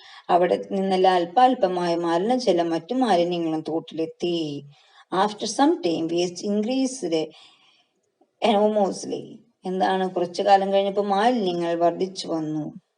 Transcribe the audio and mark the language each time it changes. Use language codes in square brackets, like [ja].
[ml] അവിടെ നിന്നെല്ലാം അല്പാൽപമായ മാലിന്യജലം മറ്റു മാലിന്യങ്ങളും തോട്ടിലെത്തി. [en] After some time, waste increased enormously. [ml] എന്താണ്? കുറച്ചു കാലം കഴിഞ്ഞപ്പോൾ മാലിന്യങ്ങൾ വർദ്ധിച്ചു വന്നു.